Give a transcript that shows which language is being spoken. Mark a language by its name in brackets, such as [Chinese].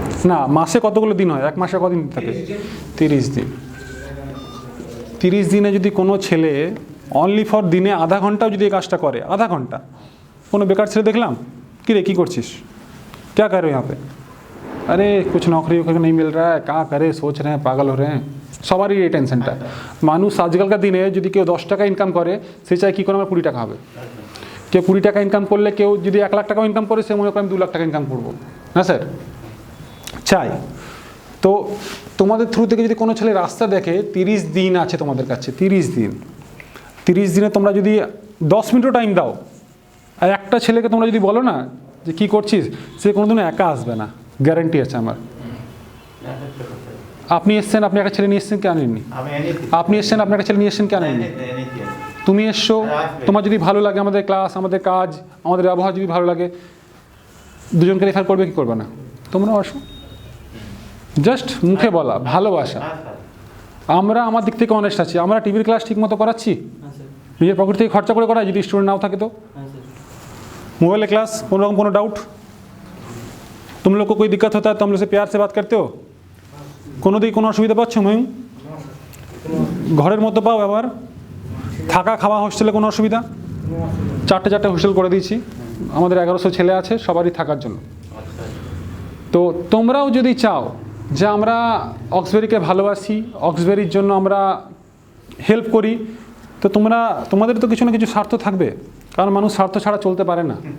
[Bangla] না, মাসে কতগুলো দিন হয়? এক মাসে কদিন থাকে? 30 দিন। 30 দিনে যদি কোনো ছেলে অনলি ফর দিনে আধা ঘন্টাও যদি এই কাজটা করে, আধা ঘন্টা, কোনো বেকার ছেলে দেখলাম, কি রে কী করছিস, [Hindi] क्या कर रहे हो यहाँ पे? अरे कुछ नौकरी वोकरी नहीं मिल रहा है, क्या करे, सोच रहे हैं, पागल हो रहे हैं, [Bangla] সবারই এই টেনশনটা। মানুষ আজকালকার দিনে যদি কেউ 10 টাকা ইনকাম করে, সে চায় কী করে আমার 20 টাকা হবে। কেউ 20 টাকা ইনকাম করলে, কেউ যদি 1 লাখ টাকাও ইনকাম করে, সে মনে করে আমি 2 লাখ টাকা ইনকাম করবো না স্যার, চাই। তো তোমাদের থ্রু থেকে যদি কোনো ছেলে রাস্তা দেখে, 30 দিন আছে তোমাদের কাছে, 30 দিনে তোমরা যদি 10 মিনিটও টাইম দাও, আর একটা ছেলেকে তোমরা যদি বলো না যে কী করছিস, সে কোনোদিনও একা আসবে না, গ্যারান্টি আছে আমার। আপনি এসছেন, আপনি একটা ছেলে নিয়ে এসছেন, কে আনেননি? আপনি এসছেন, আপনি একটা ছেলে নিয়ে এসছেন, কে আনেননি? তুমি এসছো, তোমার যদি ভালো লাগে আমাদের ক্লাস, আমাদের কাজ, আমাদের ব্যবহার যদি ভালো লাগে, দুজনকে রেফার করবে কি করবে না? তোমরাও আসো, জাস্ট মুখে বলা ভালোবাসা। আমরা আমার দিক থেকে অনেস্ট আছি, আমরা টিভির ক্লাস ঠিক মতো করাচ্ছি, নিজের পকেট থেকে খরচা করে করাই, যদি স্টুডেন্ট নাও থাকে তো। [Hindi] मोबाइल क्लास, কোনো डाउट, तुम लोग को कोई दिक्कत होता है तो हम लोग से प्यार से बात करते हो, [Bangla] কোনো দিকে কোনো অসুবিধা পাচ্ছ? ময়ূর ঘরের মতো পাও, আবার থাকা খাওয়া হোস্টেলে কোনো অসুবিধা? 4টে হোস্টেল করে দিয়েছি, আমাদের 1100 ছেলে আছে, সবারই থাকার জন্য। তো তোমরাও যদি চাও যে আমরা অক্সবেরিকে ভালোবাসি, অক্সবেরির জন্য আমরা হেল্প করি, তো তোমাদের তো কিছু না কিছু স্বার্থ থাকবে, কারণ মানুষ স্বার্থ ছাড়া চলতে পারে না।